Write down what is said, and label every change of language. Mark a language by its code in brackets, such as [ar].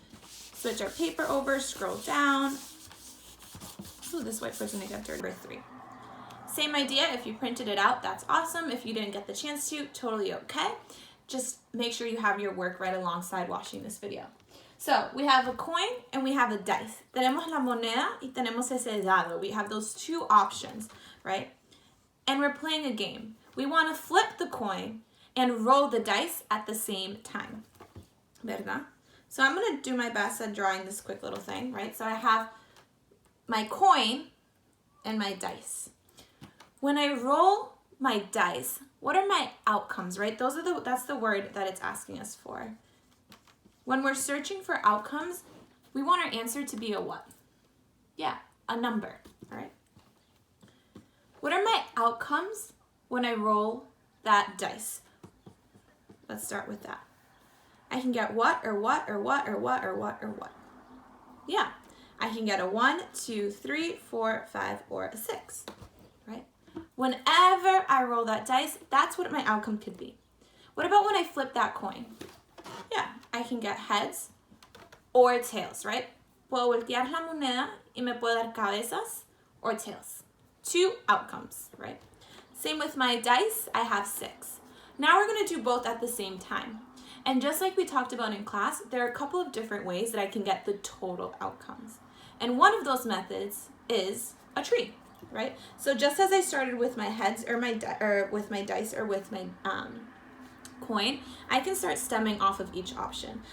[en] Switch our paper over, scroll down. Ooh, this whiteboard's gonna get dirty. Number 3. Same idea, if you printed it out, that's awesome. If you didn't get the chance to, totally okay. Just make sure you have your work right alongside watching this video. So we have a coin and we have a dice. [es] Tenemos la moneda y tenemos ese dado. [en] We have those two options, right? And we're playing a game. We want to flip the coin and roll the dice at the same time. [es] ¿Verdad? [en] So I'm going to do my best at drawing this quick little thing, right? So I have my coin and my dice. When I roll my dice, what are my outcomes, right? That's the word that it's asking us for. When we're searching for outcomes, we want our answer to be a what? Yeah, a number, all right? What are my outcomes when I roll that dice? Let's start with that. I can get what, or what, or what, or what, or what, or what? Yeah, I can get a 1, 2, 3, 4, 5, or a 6, right? Whenever I roll that dice, that's what my outcome could be. What about when I flip that coin? Yeah, I can get heads or tails, right? [es] Puedo voltear la moneda y me puede dar cabezas [en] or tails. 2 outcomes, right? Same with my dice, I have 6. Now we're going to do both at the same time. And just like we talked about in class, there are a couple of different ways that I can get the total outcomes. And one of those methods is a tree. right? So just as I started with my heads or with my dice or with my coin, I can start stemming off of each option.